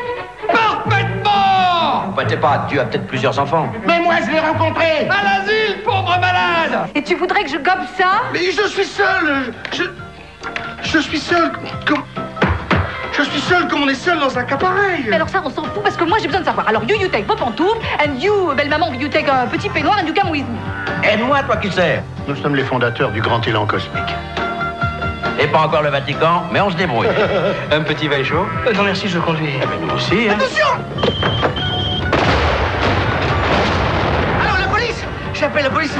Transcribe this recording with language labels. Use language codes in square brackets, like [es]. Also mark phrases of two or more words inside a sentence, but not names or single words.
[fr] Parfaitement! Vous battez pas, Dieu a peut-être plusieurs enfants. Mais moi, je l'ai rencontré. À l'asile, pauvre malade! Et tu voudrais que je gobe ça? Mais je suis seul. Je suis seul. Je suis seul comme on est seul dans un cas pareil. Alors ça, on s'en fout parce que moi, j'ai besoin de savoir. Alors, [en] you take [fr] vos pantoufles, [en] and you, [fr] belle maman, [en] you take [fr] un petit peignoir, [en] and you come with me. [fr] Aide-moi, toi qui sais. Nous sommes les fondateurs du grand élan cosmique. Et pas encore le Vatican, mais on se débrouille. Un petit vin chaud? Non, merci, je conduis. Eh ben, nous aussi, hein. Attention! Alors, la police! J'appelle la police,